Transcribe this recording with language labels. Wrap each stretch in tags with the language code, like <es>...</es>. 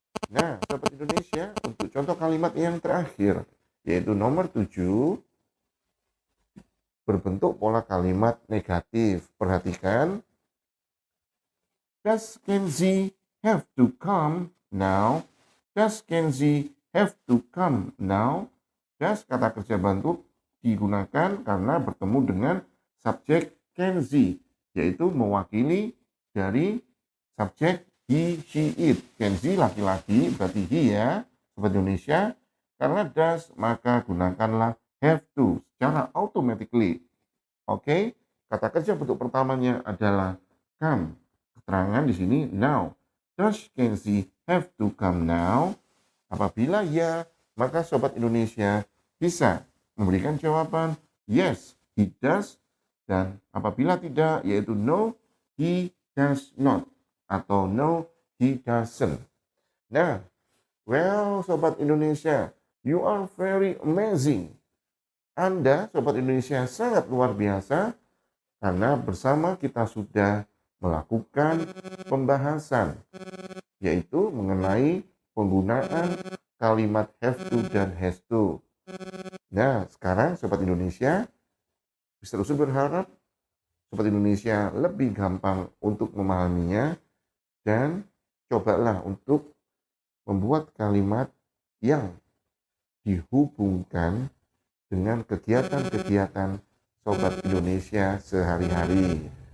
<id>Nah, Sobat Indonesia, untuk contoh kalimat yang terakhir, yaitu nomor 7, berbentuk pola kalimat negatif. Perhatikan,</id> <en>does Kenzie have to come now? Does Kenzie have to come now?</en> <id>Does kata kerja bantu digunakan karena bertemu dengan subjek Kenzie, yaitu mewakili dari subjek he, she, it. Kenzie laki-laki, berarti he ya, Sobat Indonesia. Karena does, maka gunakanlah have to secara automatically. Oke, kata kerja bentuk pertamanya adalah come. Keterangan di sini now.</id> <en>Does Kenzie have to come now?</en> <id>Apabila ya, maka Sobat Indonesia bisa memberikan jawaban</id> <en>yes, he does.</en> <id>Dan apabila tidak, yaitu</id> <en>no, he does not.</en> <id>Atau</id> <en>no, he doesn't. Nah, well, Sobat Indonesia, you are very amazing.</en> <id>Anda, Sobat Indonesia, sangat luar biasa karena bersama kita sudah melakukan pembahasan, yaitu mengenai penggunaan kalimat have to dan has to. Nah, sekarang Sobat Indonesia, Mr. Usul berharap Sobat Indonesia lebih gampang untuk memahaminya dan cobalah untuk membuat kalimat yang dihubungkan dengan kegiatan-kegiatan Sobat Indonesia sehari-hari.</id>